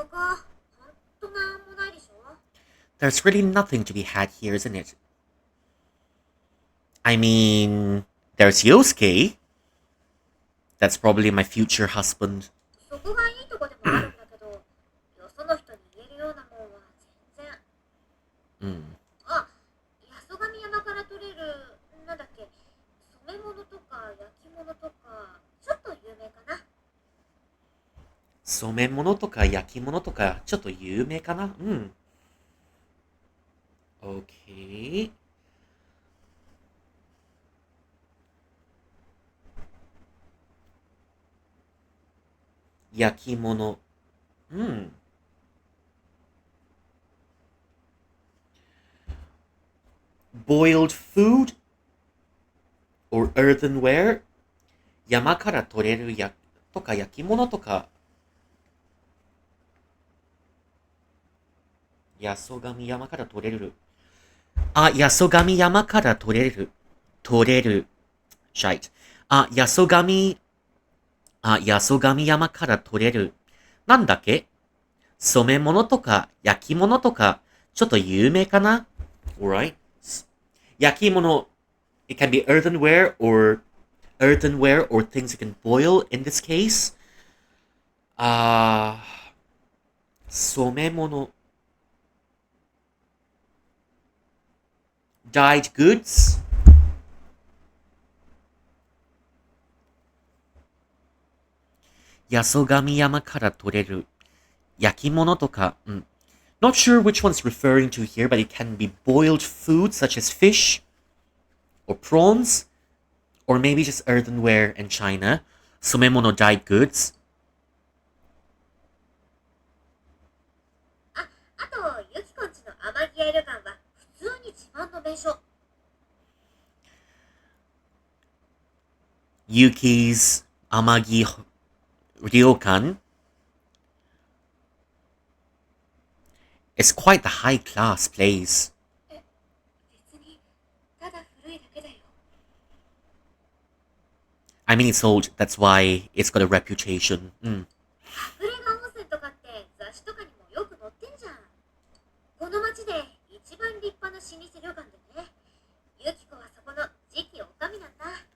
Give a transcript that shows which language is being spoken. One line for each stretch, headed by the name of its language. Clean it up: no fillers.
Japanese: ここ、ほんとなんもないでしょ？
English: There's really nothing to be had here, isn't it? I mean, there's Yosuke. That's probably my future husband.
Japanese: そこがいいとこでもあるんだけど、よその人に言えるようなもんは全然。あ、八十神山から取れる、なんだっけ、染め物とか焼き物とか、ちょっと有名かな。染め物とか焼き物とかちょっと有名かな。
English: Okay.
Japanese: 焼き物。
English: Boiled food or earthenware?
Japanese: 山から取れるとか焼き物とか。八十神山から取れる。あ、八十神山から取れる。取れる。
English: Shite.
Japanese: 八十神山から取れる。なんだっけ？染め物とか焼き物とか、ちょっと有名かな？
English: Alright.
Japanese: 焼き物。
English: It can be earthenware or things you can boil in this case.
Japanese: 染め物。
English: Dyed goods.
Japanese: 八十神山から取れる焼き物とか、
English: Not sure which one's referring to here, but it can be boiled food such as fish or prawns, or maybe just earthenware and china. 染め物 dyed goods.
Japanese: あと、ユキコんちの天城屋旅館は普通に自慢の名所。
English: Yuki's Amagi Ryokan is quite the high-class place.
Japanese: 別に、ただ古いだけだよ。
English: I mean, it's old, that's why it's got a reputation.
Japanese: 隠れ家温泉とかって雑誌とかにもよく載ってんじゃん。この町で一番立派な老舗旅館でね。ユキコはそこの次期おかみなんだ。